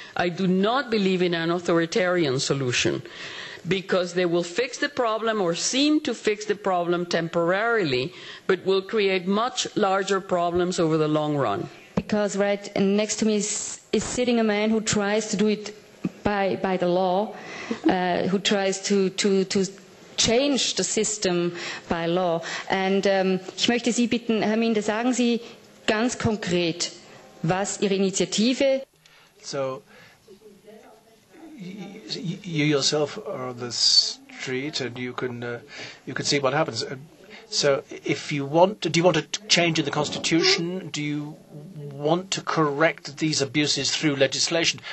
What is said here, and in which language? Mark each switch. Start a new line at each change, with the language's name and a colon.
English: I do not believe in an authoritarian solution, because they will fix the problem or seem to fix the problem temporarily, but will create much larger problems over the long run. Because right next to me is sitting a man who tries to do it by the law, who tries to change the system by law.
German: And ich möchte Sie bitten, Herr Minde, sagen Sie ganz konkret, was Ihre Initiative.
English: So, you yourself are on the street, and you can see what happens. So, if you want, do you want a change in the constitution? Do you want to correct these abuses through legislation?